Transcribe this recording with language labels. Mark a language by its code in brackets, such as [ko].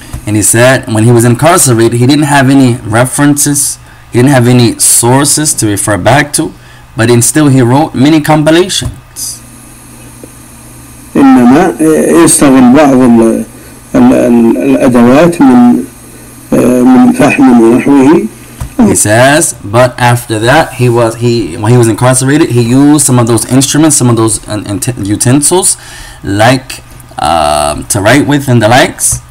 [en] And he said when he was incarcerated he didn't have any references, he didn't have any sources to refer back to, but still he wrote many compilations. [ar] إنما يستغل بعض الأدوات من فحم ونحوه. [en] He says, but after that when he was incarcerated, he used some of those instruments, some of those utensils, like to write with and the likes.